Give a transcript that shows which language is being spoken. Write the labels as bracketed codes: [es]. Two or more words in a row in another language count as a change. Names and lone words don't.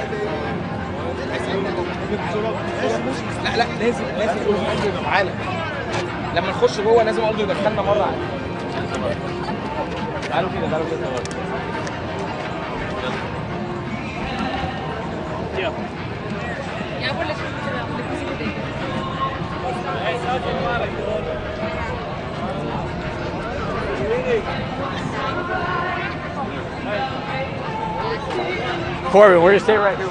[ar] لا لا لازم قلبه يبقى معانا. لما نخش جوه لازم قلبه يدخلنا مره على. تعالوا كده [es] Ya por la [en] Corbin, we're gonna stay right here.